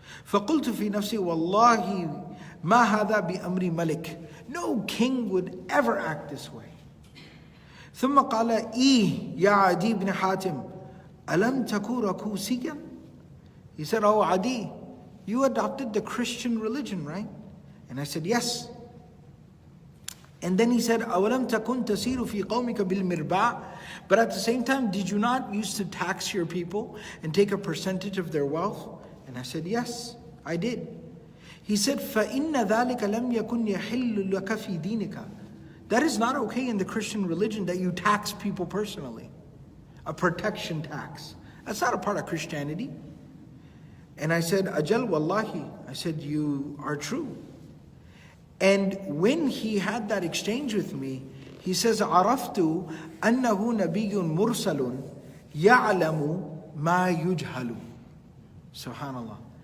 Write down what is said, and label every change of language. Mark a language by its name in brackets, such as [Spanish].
[Arabic] فَقُلْتُ فِي نَفْسِي وَاللَّهِ مَا هَذَا بِأَمْرِ مَلِكٍ. [English] No king would ever act this way. [Arabic] ثُمَّ قَالَ إِي يَا عَدِي بْنِ حَاتِمٍ أَلَمْ تَكُوا رَكُوسِيًّا. [English] He said, oh Adiy, you adopted the Christian religion, right? And I said, yes. And then he said, [Arabic] أَوَلَمْ تَكُنْ تَسِيرُ فِي قَوْمِكَ بِالْمِرْبَعِ. [English] But at the same time, did you not used to tax your people and take a percentage of their wealth? And I said, yes, I did. He said, [Arabic] فَإِنَّ ذَلِكَ لَمْ يَكُنْ يَحِلُّ لَكَ فِي دِينِكَ. [English] That is not okay in the Christian religion that you tax people personally. A protection tax. That's not a part of Christianity. And I said, [Arabic] Ajal wallahi. [English] I said, you are true. And when he had that exchange with me, he says, [Arabic] عَرَفْتُ أَنَّهُ نَبِيٌّ مُرْسَلٌ يَعْلَمُ مَا يُجْهَلُ. [English] Subhanallah.